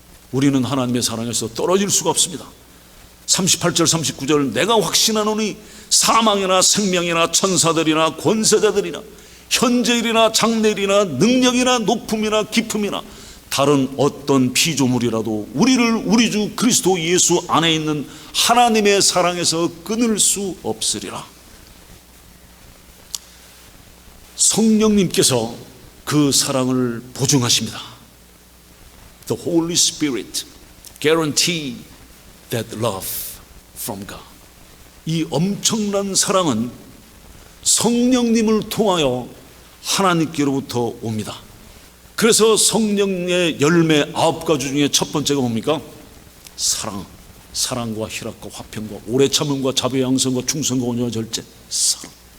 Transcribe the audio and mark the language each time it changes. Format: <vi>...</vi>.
<ko>우리는 하나님의 사랑에서 떨어질 수가 없습니다. 38절 39절, 내가 확신하노니 사망이나 생명이나 천사들이나 권세자들이나 현재일이나 장래일이나 능력이나 높음이나 깊음이나 다른 어떤 피조물이라도 우리를 우리 주 그리스도 예수 안에 있는 하나님의 사랑에서 끊을 수 없으리라. 성령님께서 그 사랑을 보증하십니다.</ko> <en>The Holy Spirit guarantee that love from God.</en> <ko>이 엄청난 사랑은 성령님을 통하여 하나님께로부터 옵니다. 그래서 성령의 열매 9가지 중에 첫 번째가 뭡니까? 사랑. 사랑과 희락과 화평과 오래 참음과 자비와 양선과 충성과 온유와 절제. 사랑.</ko>